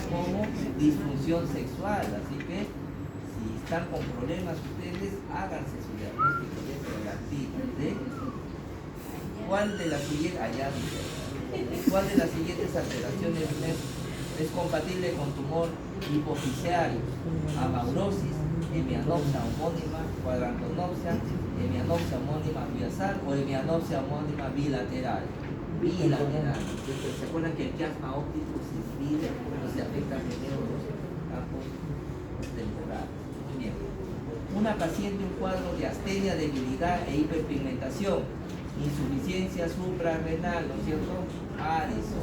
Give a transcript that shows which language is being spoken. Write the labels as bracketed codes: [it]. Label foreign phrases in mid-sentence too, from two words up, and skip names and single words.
[es] Como disfunción sexual, así que si están con problemas ustedes, háganse su diagnóstico de prolactina, ¿sí? ¿Cuál de las siguientes alteraciones es compatible con tumor hipofisiario? Amaurosis, hemianopsia homónima, cuadrantonopsia, hemianopsia homónima biasal o hemianopsia homónima bilateral. Bilateral. ¿Se acuerdan que el chiasma óptico se divide cuando se afectan primero los campos temporales? Muy bien. Una paciente, un cuadro de astenia, debilidad e hiperpigmentación, insuficiencia suprarrenal, ¿no es cierto? Addison.